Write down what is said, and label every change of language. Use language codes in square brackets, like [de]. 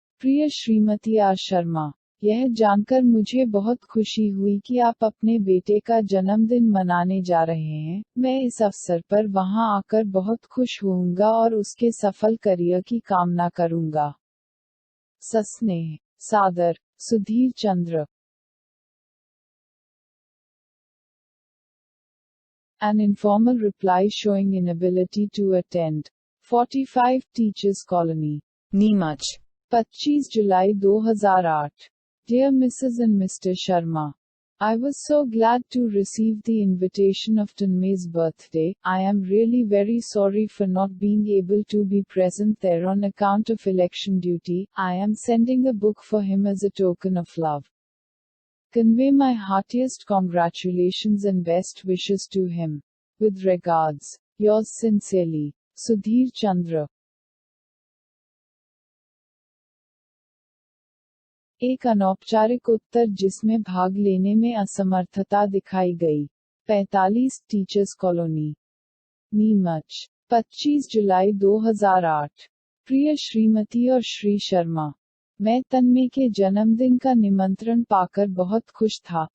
[hi] प्रिय श्रीमती आर शर्मा, यह जानकर मुझे बहुत खुशी हुई कि आप अपने बेटे का जन्मदिन मनाने जा रहे हैं। मैं इस अवसर पर वहां आकर बहुत खुश होऊंगा और उसके सफल करियर की कामना करूंगा। सस्नेह सादर, सुधीर चंद्र। [en] An informal reply showing inability to attend. 45 Teachers Colony, [hi] Neemuch. 25 July 2008। [en] Dear Mrs. and Mr. Sharma, I was so glad to receive the invitation of Tanmay's birthday. I am really very sorry for not being able to be present there on account of election duty. I am sending a book for him as a token of love. Convey my heartiest congratulations and best wishes to him. With regards, yours sincerely, Sudhir Chandra. [hi] एक अनौपचारिक उत्तर जिसमें भाग लेने में असमर्थता दिखाई गई। 45 teachers colony, Neemuch, 25 जुलाई 2008। प्रिय श्रीमती और श्री शर्मा, मैं तन्मय के जन्मदिन का निमंत्रण पाकर बहुत खुश था।